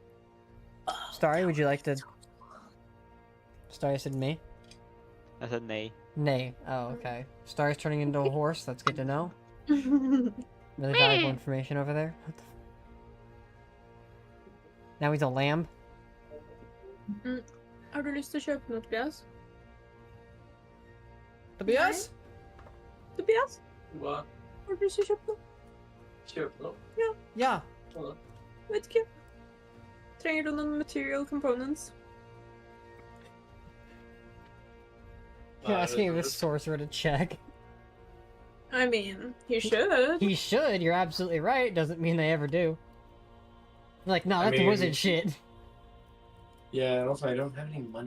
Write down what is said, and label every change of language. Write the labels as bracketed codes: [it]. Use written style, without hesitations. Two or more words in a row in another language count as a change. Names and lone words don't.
[en] Starry, would you like to... Starry said me? I said nay. Nay. Oh, okay. Starry's turning into a horse. That's good to know. Really valuable information over there. What the now he's a lamb? [no] Har du lyst til å kjøpe noe, Tobias? Tobias? Tobias? Hva? Har du lyst til å kjøpe noe? Kjøpe noe? Ja. Hva da? Vet ikke. Trenger du noen [en] material components? You're asking this sorcerer to check. I mean, he should. He should. You're absolutely right. Doesn't mean they ever do. Like, no, I that's mean- wizard shit. Yeah, and also I don't have any money.